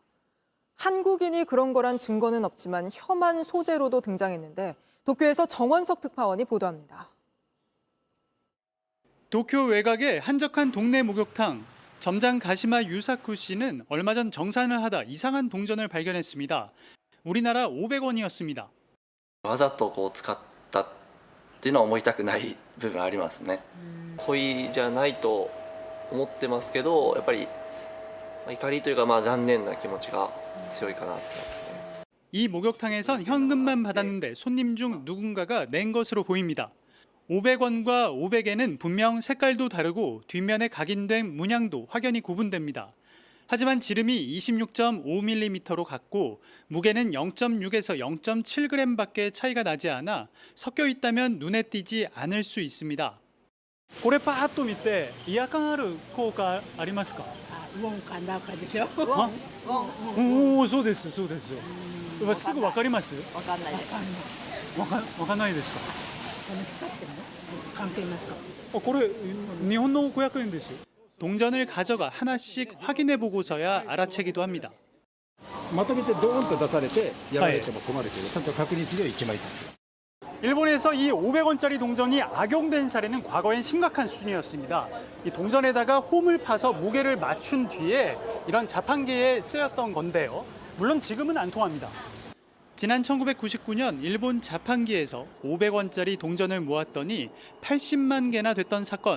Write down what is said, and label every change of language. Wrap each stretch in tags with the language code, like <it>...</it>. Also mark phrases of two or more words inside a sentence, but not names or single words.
<ko>한국인이 그런 거란 증거는 없지만 혐한 소재로도 등장했는데 도쿄에서 정원석 특파원이 보도합니다. 도쿄 외곽의 한적한 동네 목욕탕. 점장 가시마 유사쿠 씨는 얼마 전 정산을 하다 이상한 동전을 발견했습니다. 우리나라 500원이었습니다.</ko> <ja>わざと使ったっていうのは思いたくない部分ありますね。故意じゃないと思ってますけど、やっぱり怒りというか残念な気持ちが強いかなと。</ja> <ko>이 목욕탕에선 현금만 받았는데 손님 중 누군가가 낸 것으로 보입니다. 500원과 500엔은 분명 색깔도 다르고 뒷면에 각인된 문양도 확연히 구분됩니다. 하지만 지름이 26.5mm로 같고 무게는 0.6에서 0.7g밖에 차이가 나지 않아 섞여 있다면 눈에 띄지 않을 수 있습니다.</ko> <ja>これパーッと見て違和感ある効果ありますか？ウォンか中でしょ。おお、そうですそうですよ。すぐわかります？わかんないです。わかんないですか？光ってるの？関係なく。これ日本の500円ですよ。</ja> <ko>동전을 가져가 하나씩 확인해 보고서야 알아채기도 합니다.</ko> <ja>まとめてドーンと出されてやられても困るけど、ちゃんと確認するよ1枚ずつ。</ja> <ko>일본에서 이 500원짜리 동전이 악용된 사례는 과거엔 심각한 수준이었습니다. 이 동전에다가 홈을 파서 무게를 맞춘 뒤에 이런 자판기에 쓰였던 건데요. 물론 지금은 안 통합니다. 지난 1999년 일본 자판기에서 500원짜리 동전을 모았더니 80만 개나 됐던 사건.</ko>